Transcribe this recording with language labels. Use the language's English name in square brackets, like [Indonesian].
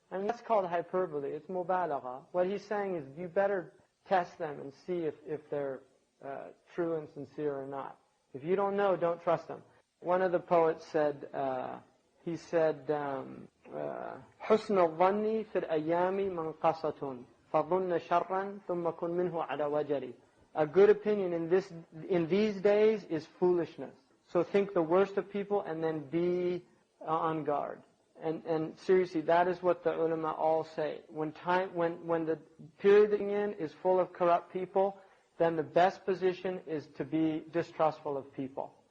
[English] I mean, that's called hyperbole. It's mubalagha. What he's saying is you better test them and see if they're true and sincere or not. If you don't know, don't trust them. One of the poets said, he said, [Arabic] حُسْنُ الظَّنِّ فِي الْأَيَّامِ مَنْقَصَةٌ فَظُنَّ شَرًّا ثُمَّ كُنْ مِنْهُ عَلَى وَجَرِ. [English] A good opinion in these days is foolishness. So think the worst of people and then be on guard. And seriously, that is what the ulama all say. When the period that you're in is full of corrupt people, then the best position is to be distrustful of people.